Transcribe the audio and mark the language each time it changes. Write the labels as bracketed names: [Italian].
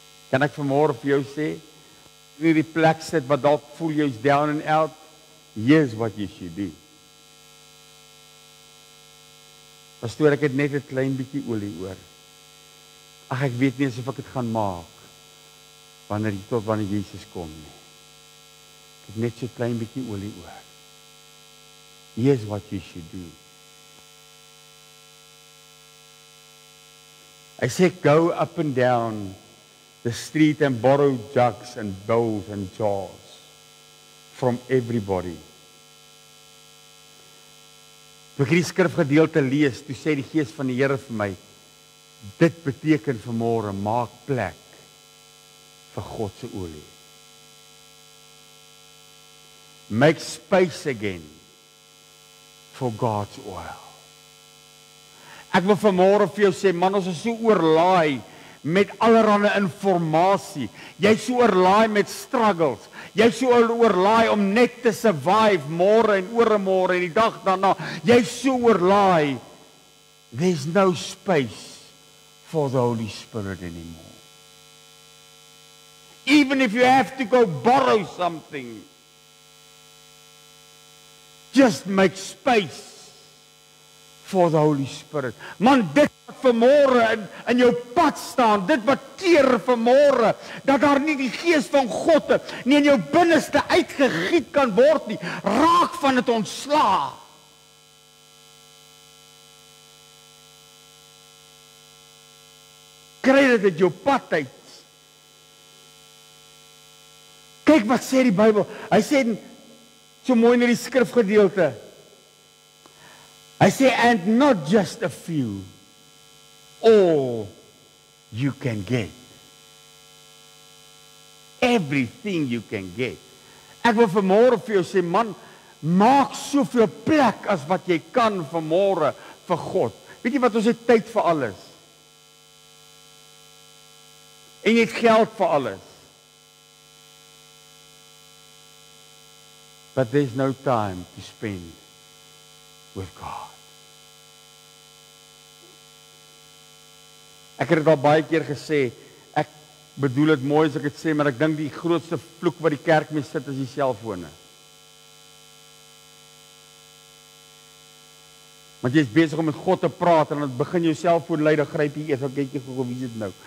[Afrikaans] Kan ek vanmôre vir jou sê, in hierdie plek sit wat dalk voel jy's [English] down and out, here's what you should do. [Afrikaans] Pastoor, ek het net 'n klein bietjie olie oor. Ag, ek weet nie of ek dit gaan maak tot wanneer Jesus kom nie. Ek het net so 'n klein bietjie olie oor. [English] Here's what you should do. I said, go up and down the street and borrow jugs and bowls and jars from everybody. [Afrikaans] Toe ek hierdie skrifgedeelte lees, toe sê die Gees van die Here vir my, dit beteken vanmôre, maak plek vir God se olie. [English] Make space again for God's oil. [Afrikaans] Ek wil vanmôre vir jou sê, man, ons is so oorlaai met allerlei inligting. Jy's so oorlaai met struggles. Jy's so oorlaai om net te survive môre en oormôre en die dag daarna. Jy's so oorlaai. [English] There's no space for the Holy Spirit anymore. Even if you have to go borrow something, just make space for the Holy Spirit. [Afrikaans] Man, dit wat vanmôre in jou pad staan, dit wat keer vanmôre, dat daar nie die gees van God nie in jou binneste uitgegiet kan word nie, raak van dit ontslae. Kry dit uit jou pad uit. Kyk wat sê die Bybel. Hy sê so mooi in die skrifgedeelte. Hy sê, [English] and not just a few, all you can get. Everything you can get. [Afrikaans] Ek wil vanmôre vir jou sê, man, maak soveel plek as wat jy kan vanmôre vir God. Weet jy wat, ons het tyd vir alles. En jy het geld vir alles. [English] But there's no time to spend with God. [Afrikaans] Ek het dit al baie keer gesê, ek bedoel dit mooi as ek dit sê, maar ek dink die grootste vloek wat die kerk mee sit is die selfone. Want jy is besig om met God te praat en dan begin jou selfoon lui, dan gryp jy eers, dan kyk jy gou, wie is dit nou?